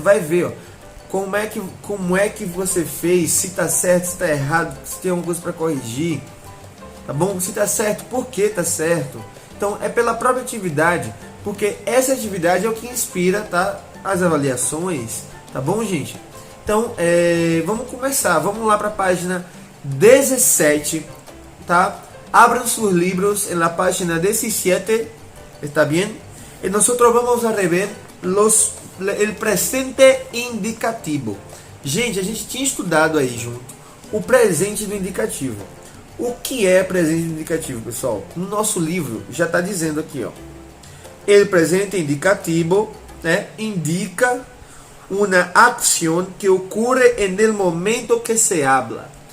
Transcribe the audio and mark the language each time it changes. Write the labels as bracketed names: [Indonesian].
[Portuguese] Vai ver, ó, como é que você fez, se está certo, se está errado, se tem alguma coisa para corrigir, tá bom? Se está certo, por que está certo? Então, é pela própria atividade, porque essa atividade é o que inspira, tá, as avaliações, tá bom, gente? Então, vamos começar, vamos lá para a página 17, tá? [Spanish] Abran sus libros en la página 17, ¿está bien? Y nosotros vamos a rever el presente indicativo. [Portuguese] Gente, a gente tinha estudado aí junto o presente do indicativo. O que é presente indicativo, pessoal? No nosso livro já está dizendo aqui, ó. [Spanish] El presente indicativo, né, indica uma acción que ocorre en el momento que se habla.